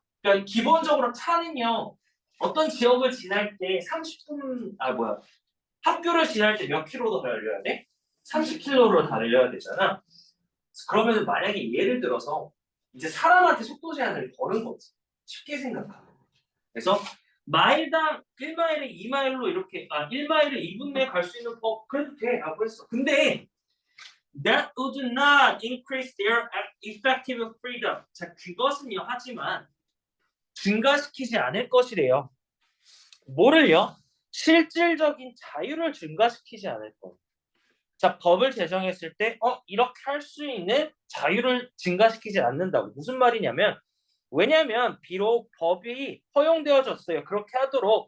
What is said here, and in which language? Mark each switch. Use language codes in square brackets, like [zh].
[ko] 그러니까 기본적으로 차는요 어떤 지역을 지날 때 30분 학교를 지날 때 몇 킬로 더 달려야 돼? 30km로 달려야 되잖아. 그러면 만약에 예를 들어서 이제 사람한테 속도 제한을 거는 거지. 쉽게 생각하면. 그래서 마일당 1마일에 2마일로 이렇게 1마일에 2분 내에 갈 수 있는 법 그래도 돼 라고 했어. 근데 [en] that would not increase their effective freedom. [ko] 자, 그것은요 하지만 증가시키지 않을 것이래요. 뭐를요? 실질적인 자유를 증가시키지 않을 거예요. 자, 법을 제정했을 때 이렇게 할 수 있는 자유를 증가시키지 않는다고. 무슨 말이냐면 왜냐하면 비록 법이 허용되어졌어요. 그렇게 하도록.